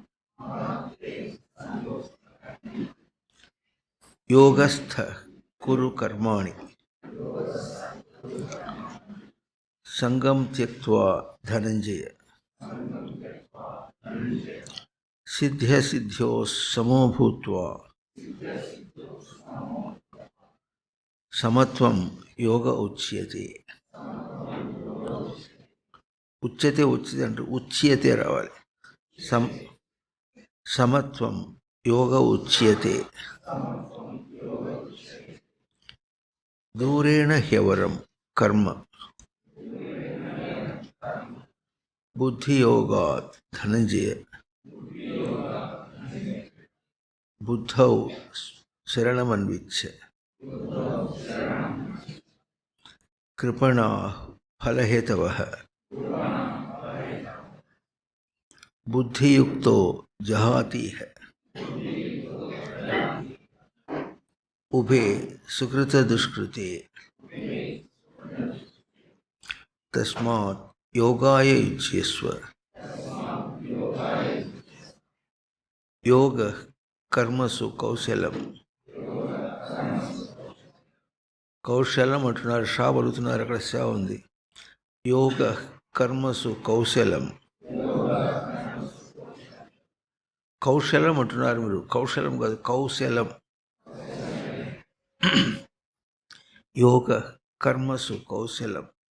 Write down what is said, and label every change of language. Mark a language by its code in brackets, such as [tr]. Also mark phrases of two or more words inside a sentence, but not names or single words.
[sa] योगस्थ कुरु कर्माणि संगम त्यक्त्वा धनंजय सिद्ध्य सिद्ध्यो समो भूत्वा समत्वं योग उच्यते. उच्यते उच्यते [te] అంటే ఉచ్యతే రావాలి. [sa] సమత్వం యోగ ఉచ్యతే. దూరేణ హ్యవరం కర్మ బుద్ధియోగాత్ ధనంజయ బుద్ధౌ శరణమన్విచ్ఛ కృపణా ఫలహేతవః బుద్ధియుక్తో జహాతిః ఉభే సుకృత దుష్కృతే తస్మాత్ योगाय युज्यस्व. योग कर्मसु कौशलम. [te] కౌశలం అంటున్నారు, షా పలుకుతున్నారు, అక్కడ షా ఉంది. [sa] యోగ కర్మసు కౌశలం. [te] కౌశలం అంటున్నారు మీరు, కౌశలం కాదు, కౌశలం. [sa] యోగ కర్మసు కౌశలం.